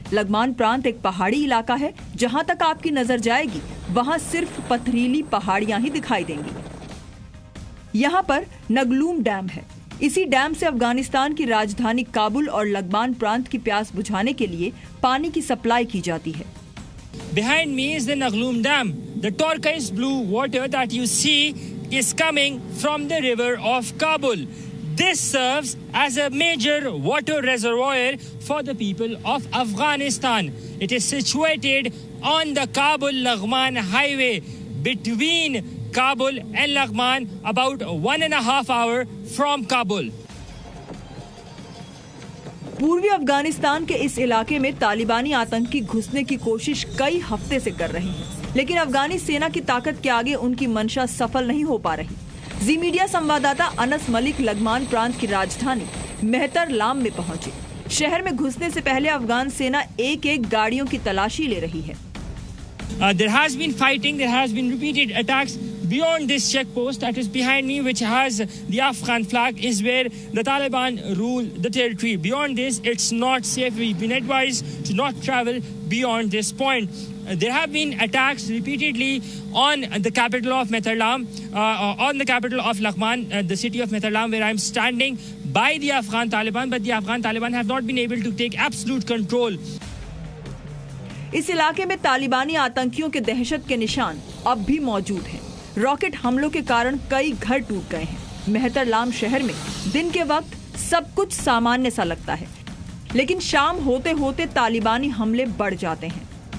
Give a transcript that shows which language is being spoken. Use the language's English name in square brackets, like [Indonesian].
[Hindi] लघमान प्रांत एक पहाड़ी इलाका है। जहां तक आपकी नजर जाएगी वहां सिर्फ पथरीली पहाड़ियां ही दिखाई देंगी। यहाँ पर नगलूम डैम है। इसी डैम से अफगानिस्तान की राजधानी काबुल और लघमान प्रांत की प्यास बुझाने के लिए पानी की सप्लाई की जाती है। [English] Behind me is the Nagloom Dam. The turquoise blue water that you see is coming from the river of Kabul. This serves as a major water reservoir for the people of Afghanistan. It is situated on the Kabul-Laghman highway between Kabul and Laghman, about 1.5 hours from Kabul. [Hindi] पूर्वी अफगानिस्तान के इस इलाके में तालिबानी आतंकी घुसने की कोशिश कई हफ्ते से कर रहे हैं, लेकिन अफगानी सेना की ताकत के आगे उनकी मंशा सफल नहीं हो पा रही। जी मीडिया संवाददाता अनस मलिक लघमान प्रांत की राजधानी मेहतरलाम में पहुंचे। शहर में घुसने से पहले अफगान सेना एक-एक गाड़ियों की तलाशी ले रही है। [English] There has been fighting, there has been repeated attacks beyond this checkpost that is behind me, which has the Afghan flag, is where the Taliban rule the territory. Beyond this, it's not safe. We've been advised to not travel beyond this point. There have been attacks repeatedly on the capital of Mehrtabad, on the capital of Laghman, the city of Mehrtabad, where I'm standing, by the Afghan Taliban, but the Afghan Taliban have not been able to take absolute control. [Hindi] इस इलाके में तालिबानी आतंकियों के दहशत के निशान अब भी मौजूद हैं। रॉकेट हमलों के कारण कई घर टूट गए हैं। मेहतरलाम शहर में दिन के वक्त सब कुछ सामान्य सा लगता है, लेकिन शाम होते होते तालिबानी हमले बढ़ जाते हैं।